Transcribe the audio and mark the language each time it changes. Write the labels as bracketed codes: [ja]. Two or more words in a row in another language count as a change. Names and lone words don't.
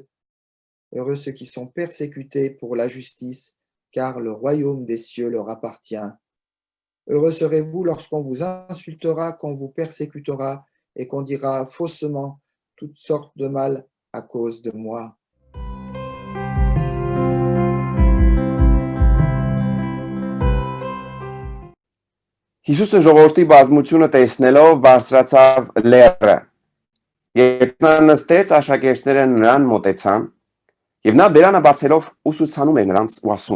[fr] Heureux ceux qui sont persécutés pour la justice, car le royaume des cieux leur appartient. Heureux serez-vous lorsqu'on vous insultera, qu'on vous persécutera et qu'on dira faussement toutes sortes de mal à cause de moi. [hy] Հիսուսը ժողովրդի բազմությունը տեսնելով բարձրացավ լեռը։ Երբ նա նստեց, աշակերտները նրան մոտեցան, եւ նա բերանը բացելով ուսուցանում էր նրանց ու ասում.